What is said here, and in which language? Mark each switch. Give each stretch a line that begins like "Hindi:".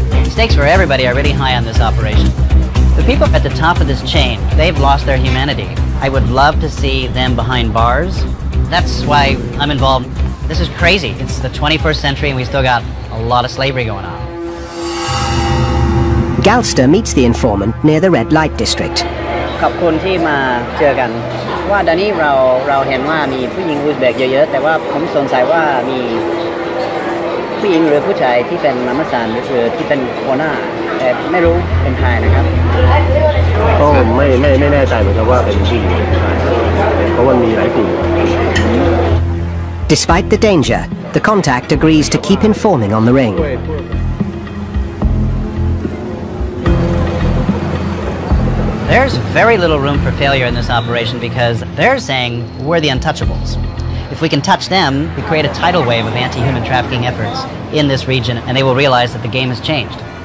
English: Stakes for everybody are really high on this operation. The people at the top of this chain, they've lost their humanity. I would love to see them behind bars. That's why I'm involved. This is crazy. It's the 21st century and we still got a lot of slavery going on. Galster meets the informant near the red light district.
Thai: ขอบคุณที่มาเจอกันว่าตอนนี้เราเห็นว่ามีผู้หญิงอุซเบกเยอะๆแต่ว่าผมสงสัยว่ามีผู้หญิงหรือผู้ชายที่เป็นมัมสานหรือที่เป็นหัวหน้าแต่ไม่รู้เป็นใครนะครับก็ไม่แน่ใจเหมือนกันว่าเป็นผู้หญิงเพราะว่ามีหลายกลุ่ม
English: Despite the danger, the contact agrees to keep informing on the ring. There's very little room for failure in this operation because they're saying we're the untouchables. If we can touch them, we create a tidal wave of anti-human trafficking efforts in this region and they will realize that the game has changed.